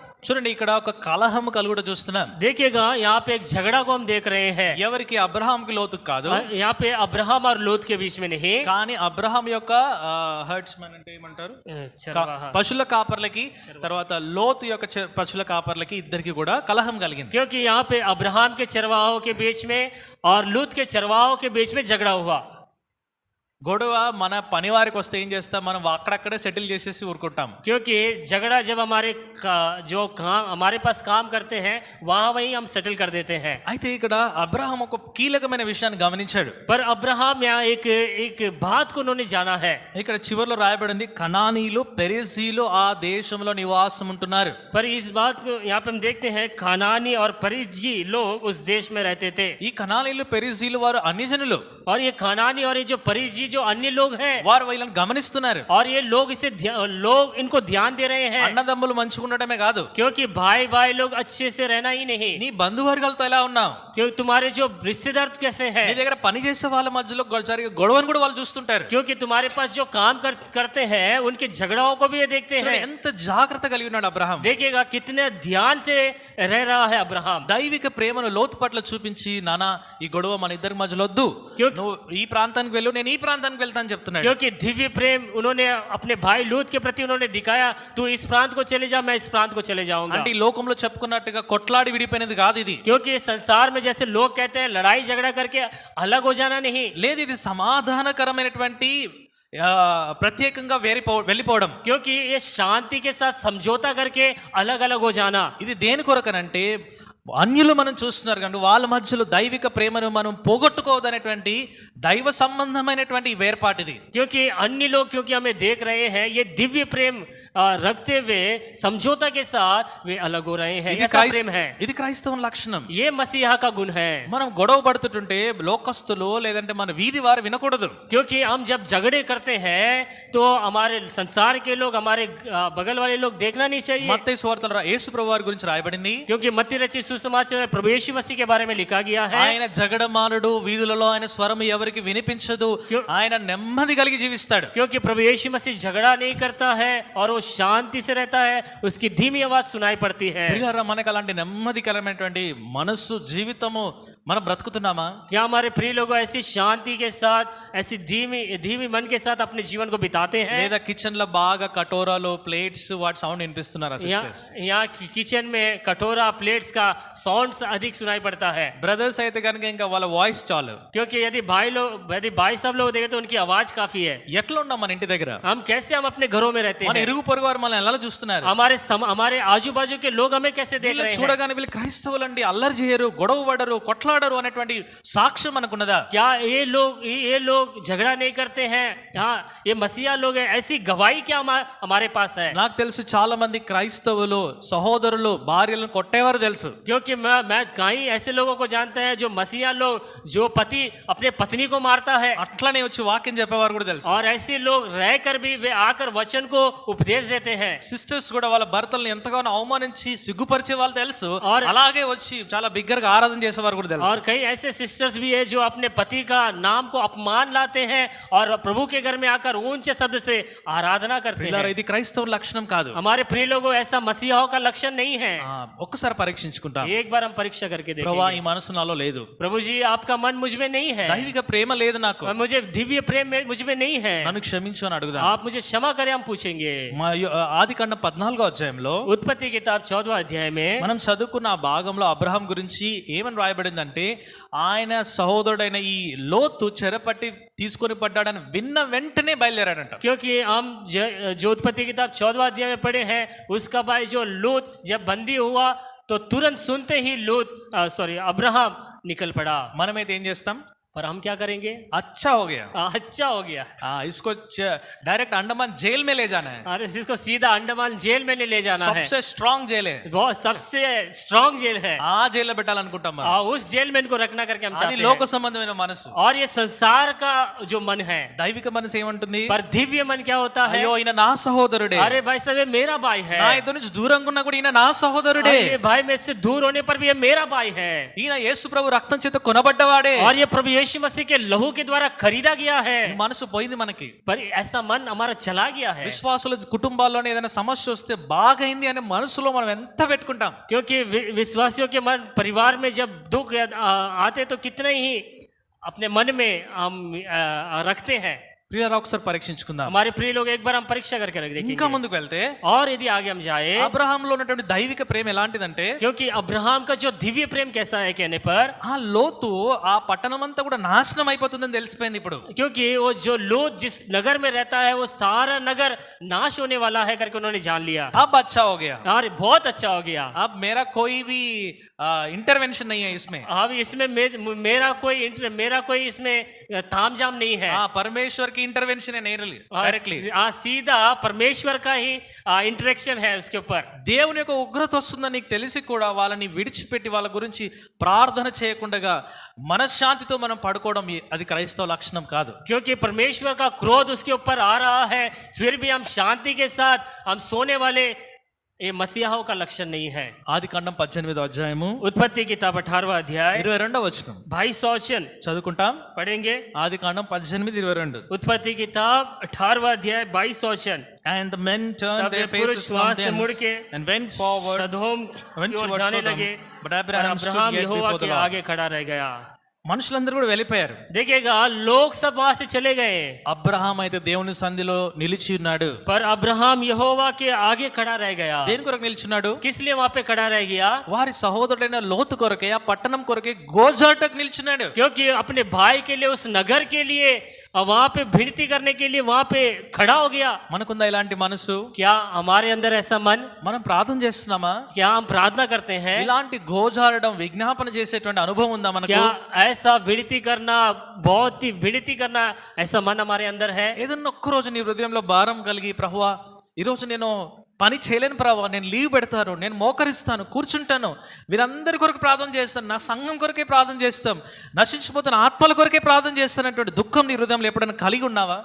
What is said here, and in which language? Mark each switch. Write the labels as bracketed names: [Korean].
[Telugu] చూడండి, ఇక్కడ ఒక కలహం కలుగుట చూస్తున్నాం. [Hindi] देखिएगा, यहाँ पे एक झगड़ा को हम देख रहे हैं। [Telugu] ఎవరికి? అబ్రహాంకి లోతుకు కాదు, [Hindi] यहाँ पे अब्राहम और लूत के बीच में नहीं, [Telugu] కానీ అబ్రహాం యొక్క హర్డ్స్మెన్ అంటే ఏమంటారు, [Hindi] चरवाहा। [Telugu] పశువుల కాపర్లకి, తర్వాత లోతు యొక్క పశువుల కాపర్లకి ఇద్దరికి కూడా కలహం కలిగింది. [Hindi] क्योंकि यहाँ पे अब्राहम के चरवाहों के बीच में और लूत के चरवाहों के बीच में झगड़ा हुआ। [Telugu] గొడవ మన పని వారికి వస్తే ఏం చేస్తాం? మనం అక్కడక్కడే సెటిల్ చేసేసి ఊరుకుంటాం. [Hindi] क्योंकि झगड़ा जब जो काम हमारे पास काम करते हैं, वहां वहीं हम सेटल कर देते हैं। [Telugu] అయితే ఇక్కడ అబ్రహాం ఒక కీలకమైన విషయాన్ని గమనించాడు. [Hindi] पर अब्राहम यहाँ एक बात को उन्होंने जाना है। [Telugu] ఇక్కడ చివర్లో రాయబడింది, కనానీలు పెరిజీలు ఆ దేశంలో నివాసం ఉంటున్నారు. [Hindi] पर इस बात को यहाँ पे हम देखते हैं, कनानी और परिज्जी लोग उस देश में रहते थे। [Telugu] ఈ కనానీలు పెరిజీలు వారు అన్యజనులు. [Hindi] और ये कनानी और ये जो परिज्जी जो अन्य लोग हैं, [Telugu] వారు వీళ్ళని గమనిస్తున్నారు. [Hindi] और ये लोग लोग इनको ध्यान दे रहे हैं। [Telugu] అన్నదమ్ములు మంచిగా ఉండటమే కాదు, [Hindi] क्योंकि भाई लोग अच्छे से रहना ही नहीं, [Telugu] నీ బంధువర్గాలతో ఎలా ఉన్నావు, [Hindi] क्योंकि तुम्हारे जो रिश्तेदार कैसे हैं, [Telugu] నీ దగ్గర పని చేసే వాళ్ళ మధ్యలో జరిగే గొడవను కూడా వాళ్ళు చూస్తుంటారు. [Hindi] क्योंकि तुम्हारे पास जो काम करते हैं उनके झगड़ाओं को भी ये देखते हैं। [Telugu] ఎంత జాగ్రత్త కలిగి ఉన్నాడు అబ్రహాం. [Hindi] देखिएगा कितने ध्यान से रह रहा है अब्राहम। [Telugu] దైవిక ప్రేమను లోతు పట్ల చూపించి, నానా ఈ గొడవ మన ఇద్దరి మధ్యలో వద్దు, నువ్వు ఈ ప్రాంతానికి వెళ్ళు, నేను ఈ ప్రాంతానికి వెళ్తాను చెప్తున్నాడు. [Hindi] क्योंकि दिव्य प्रेम उन्होंने अपने भाई लूत के प्रति उन्होंने दिखाया, तू इस प्रांत को चले जा, मैं इस प्रांत को चले जाऊंगा। [Telugu] అంటే ఈ లోకంలో చెప్పుకున్నట్టుగా కొట్లాడి విడిపోయినది కాదు ఇది. [Hindi] क्योंकि संसार में जैसे लोग कहते हैं लड़ाई झगड़ा करके अलग हो जाना नहीं, [Telugu] లేదు, ఇది సమాధానకరమైనటువంటి ప్రత్యేకంగా వెళ్ళిపోవడం. [Hindi] क्योंकि ये शांति के साथ समझौता करके अलग अलग हो जाना। [Telugu] ఇది దేని కొరకనంటే అన్యులు మనం చూస్తున్నారు కానీ వాళ్ళ మధ్యలో దైవిక ప్రేమను మనం పోగొట్టుకోవదనేటువంటి దైవ సంబంధమైనటువంటి ఈ వేర్పాటిది. [Hindi] क्योंकि अन्य लोग क्योंकि हमें देख रहे हैं ये दिव्य प्रेम रखते हुए समझौता के साथ वे अलग हो रहे हैं. ऐसा प्रेम है, [Telugu] ఇది క్రైస్తవ లక్షణం. [Hindi] ये मसीहा का गुण है. [Telugu] మనం గొడవ పడుతుంటే లోకస్తులు లేదంటే మన వీధి వారు వినకూడదు. [Hindi] क्योंकि हम जब झगड़े करते हैं तो हमारे संसार के लोग, हमारे बगल वाले लोग देखना नहीं चाहिए. [Telugu] మత్తయి సువార్తలో యేసు ప్రభు వారి గురించి రాయబడింది. [Hindi] क्योंकि मत्ती रचित सुसमाचार में प्रभु यीशु मसीह के बारे में लिखा गया है. [Telugu] ఆయన జగడమానుడు, వీధులలో ఆయన స్వరం ఎవరికి వినిపించదు, ఆయన నెమ్మది కలిగి జీవిస్తాడు. [Hindi] क्योंकि प्रभु यीशु मसीह झगड़ा नहीं करता है और वो शांति से रहता है, उसकी धीमी आवाज सुनाई पड़ती है. [Telugu] ప్రియులారా, మనకు అలాంటి నెమ్మదికరమైనటువంటి మనస్సు జీవితము మనం బ్రతుకుతున్నామా? [Hindi] क्या हमारे प्रिय लोग ऐसी शांति के साथ, ऐसी धीमी मन के साथ अपने जीवन को बिताते हैं? [Telugu] లేదా కిచెన్ లో బాగా కటోరాలు, ప్లేట్స్ వాటి సౌండ్ వినిపిస్తున్నారా సిస్టర్స్? [Hindi] यहाँ किचन में कटोरा प्लेट्स का साउंड अधिक सुनाई पड़ता है. [Telugu] బ్రదర్స్ అయితే కనుక ఇంకా వాళ్ళ వాయిస్ చాలు. [Hindi] क्योंकि यदि भाई सब लोग देखे तो उनकी आवाज काफी है. [Telugu] ఎట్లా ఉన్నాం మన ఇంటి దగ్గర? [Hindi] हम अपने घरों में रहते [Telugu] మన [Hindi] हैं. [Telugu] ఇరుగు పొరుగు వారు మనల్ని ఎలా చూస్తున్నారు? [Hindi] हमारे आजू बाजू के लोग हमें कैसे देख रहे हैं? [Telugu] చూడగానే వీళ్ళు క్రైస్తవులండి, అల్లరి చేయరు, గొడవ పడరు, కొట్లాడరు అనేటువంటి సాక్ష్యం మనకున్నదా? [Hindi] क्या ये लोग झगड़ा नहीं करते हैं? हाँ, ये मसीहा लोग हैं, ऐसी गवाही क्या हमारे पास है? [Telugu] నాకు తెలుసు చాలా మంది క్రైస్తవులు సహోదరులు భార్యలను కొట్టేవారు తెలుసు. [Hindi] क्योंकि मैं कहीं ऐसे लोगों को जानते हैं जो मसीहा लोग, जो पति अपने पत्नी को मारता है, [Telugu] అట్లనే వచ్చి వాక్యం చెప్పేవారు కూడా తెలుసు. [Hindi] और ऐसे लोग रहकर भी वे आकर वचन को उपदेश देते हैं. [Telugu] సిస్టర్స్ కూడా వాళ్ళ భర్తలను ఎంతగానో అవమానించి సిగ్గుపరిచే వాళ్ళు తెలుసు, [Hindi] और [Telugu] అలాగే వచ్చి చాలా బిగ్గరగా ఆరాధన చేసేవారు కూడా తెలుసు. [Hindi] और कई ऐसे सिस्टर्स भी है जो अपने पति का नाम को अपमान लाते हैं और प्रभु के घर में आकर ऊंचे शब्द से आराधना करते [Telugu] పిల్లరా, [Hindi] हैं. [Telugu] ఇది క్రైస్తవ లక్షణం కాదు. [Hindi] हमारे प्रिय लोगों, ऐसा मसीहाओं का लक्षण नहीं है. [Telugu] ఒక్కసారి పరీక్షించుకుంటాం. [Hindi] एक बार हम परीक्षा करके [Telugu] ప్రభా, [Hindi] देखेंगे. [Telugu] ఈ మనసు నాలో లేదు, [Hindi] प्रभु जी आपका मन मुझ में नहीं है, [Telugu] దైవిక ప్రేమ లేదు నాకు, [Hindi] मुझे दिव्य प्रेम मुझ में नहीं है, [Telugu] నన్ను క్షమించు అని అడుగుదాం. [Hindi] आप मुझे क्षमा करें, हम पूछेंगे. [Telugu] ఆదికాండం 14వ అధ్యాయంలో [Hindi] उत्पत्ति किताब 14वां अध्याय में [Telugu] మనం చదువుకున్న ఆ భాగంలో అబ్రహాం గురించి ఏమని రాయబడిందంటే, ఆయన సహోదరుడైన ఈ లోతు చెరపట్టి తీసుకొని పడ్డాడని విన్న వెంటనే బయలుదేరాడంట. [Hindi] क्योंकि हम जो उत्पत्ति किताब 14वां अध्याय में पढ़े हैं, उसका भाई जो लूत जब बंदी हुआ तो तुरंत सुनते ही अब्राहम निकल पड़ा. [Telugu] మనమైతే ఏం చేస్తాం? [Hindi] पर हम क्या करेंगे? अच्छा हो गया, अच्छा हो गया. इसको डायरेक्ट अंडमान जेल में ले जाना है. अरे इसको सीधा अंडमान जेल में ले जाना है. सबसे स्ट्रांग जेल है, बहुत सबसे स्ट्रांग जेल है. [Telugu] ఆ జైల్లో పెట్టాలనుకుంటాం మనం. [Hindi] उस जेल में इनको रखना करके हम [Telugu] అది [Hindi] चाहते [Telugu] లోక [Hindi] हैं. [Telugu] సంబంధమైన మనసు. [Hindi] और ये संसार का जो मन है, [Telugu] దైవిక మనసు ఏమంటుంది? [Hindi] पर दिव्य मन क्या होता है? [Telugu] అయ్యో, ఈయన నా సహోదరుడే, [Hindi] अरे भाई साहब ये मेरा भाई है. [Telugu] నా ఇద్దరి నుంచి దూరంగా ఉన్నా కూడా ఈయన నా సహోదరుడే. [Hindi] ये भाई में से दूर होने पर भी ये मेरा भाई है. [Telugu] ఈయన యేసు ప్రభు రక్తం చేత కొనబడ్డవాడే. [Hindi] और ये प्रभु यीशु मसीह के लहू के द्वारा खरीदा गया है. [Telugu] ఈ మనసు పోయింది మనకి. [Hindi] पर ऐसा मन हमारा चला गया है. [Telugu] విశ్వాసుల కుటుంబాల్లోనే ఏదైనా సమస్య వస్తే బాగైంది అనే మనసులో మనం ఎంత పెట్టుకుంటాం. [Hindi] क्योंकि विश्वासियों के मन, परिवार में जब दुख आते तो कितने ही अपने मन में हम रखते हैं. [Telugu] ప్రియులారా, ఒకసారి పరీక్షించుకుందాం. [Hindi] हमारे प्रिय लोग, एक बार हम परीक्षा करके रख [Telugu] ఇంకా [Hindi] देखेंगे. [Telugu] ముందుకు వెళ్తే [Hindi] और यदि आगे हम जाए, [Telugu] అబ్రహాంలో ఉన్నటువంటి దైవిక ప్రేమ ఎలాంటిదంటే, [Hindi] क्योंकि अब्राहम का जो दिव्य प्रेम कैसा है कहने पर, [Telugu] ఆ లోతు ఆ పట్టణం అంతా కూడా నాశనం అయిపోతుందని తెలిసిపోయింది ఇప్పుడు. [Hindi] क्योंकि वो जो लोग जिस नगर में रहता है वो सारा नगर नाश होने वाला है करके उन्होंने जान लिया. अब अच्छा हो गया, और बहुत अच्छा हो गया. अब मेरा कोई भी इंटरवेंशन नहीं है इसमें. अब इसमें मेरा कोई इसमें तामझाम नहीं है. परमेश्वर की इंटरवेंशन है डायरेक्टली. सीधा परमेश्वर का ही इंटरेक्शन है उसके ऊपर. [Telugu] దేవుని యొక్క ఉగ్రత వస్తుందని నీకు తెలిసి కూడా వాళ్ళని విడిచిపెట్టి వాళ్ళ గురించి ప్రార్థన చేయకుండా మనశ్శాంతితో మనం పడుకోవడం అది క్రైస్తవ లక్షణం కాదు. [Hindi] क्योंकि परमेश्वर का क्रोध उसके ऊपर आ रहा है, फिर भी हम शांति के साथ हम सोने वाले, ये मसीहाओं का लक्षण नहीं है. [Telugu] ఆదికాండం 18వ అధ్యాయము [Hindi] उत्पत्ति किताब 18वां अध्याय [Telugu] 22వ వచనం [Hindi] 22 वचन [Telugu] చదువుకుంటాం. [Hindi] पढ़ेंगे. [Telugu] ఆదికాండం 18:22. [Hindi] उत्पत्ति किताब 18वां अध्याय 22 वचन. [English] And the men turned [Hindi] तब [English] their [Hindi] वे पुरुष [English] faces from [Hindi] वहां से [English] thence [Hindi] मुड़ के [English] and went forward [Hindi] सदोम की ओर जाने लगे. [English] but Abraham stood [Hindi] Abraham [English] yet [Hindi] Jehovah [English] before the [Hindi] के [English] Lord. [Hindi] आगे खड़ा रह गया. [Telugu] మనుషులందరూ కూడా వెళ్ళిపోయారు. [Hindi] देखिएगा, लोग सब वहां से चले गए, [Telugu] అబ్రహాం అయితే దేవుని సన్నిధిలో నిలిచి ఉన్నాడు. [Hindi] पर अब्राहम यहोवा के आगे खड़ा रह गया. [Telugu] దేని కొరకు నిలిచున్నాడు? [Hindi] किस लिए वहां पे खड़ा रह गया? [Telugu] వారి సహోదరుడైన లోతు కొరకే, ఆ పట్టణం కొరకే గోజాటకు నిలిచున్నాడు. [Hindi] क्योंकि अपने भाई के लिए, उस नगर के लिए और वहां पे विनती करने के लिए वहां पे खड़ा हो गया। [Telugu] మనకుందా ఇలాంటి మనసు? [Hindi] क्या हमारे अंदर ऐसा मन? [Telugu] మనం ప్రార్థన చేస్తున్నామా? [Hindi] क्या हम प्रार्थना करते हैं? [Telugu] ఇలాంటి గోజారడం విజ్ఞాపన చేసేటువంటి అనుభవం ఉందా మనకు? [Hindi] क्या ऐसा विनती करना, बहुत ही विनती करना, ऐसा मन हमारे अंदर है? [Telugu] ఏదన్నా ఒక్క రోజు నీ హృదయంలో భారం కలిగి, ప్రభువా ఈరోజు నేను పని చేయలేను ప్రభావ, నేను లీవ్ పెడతాను, నేను మోకరిస్తాను, కూర్చుంటాను, వీరందరి కొరకు ప్రార్థన చేస్తాను, నా సంఘం కొరకే ప్రార్థన చేస్తాం, నశించిపోతున్న ఆత్మల కొరకే ప్రార్థన చేస్తానటువంటి దుఃఖం నీ హృదయంలో ఎప్పుడైనా కలిగి ఉన్నావా?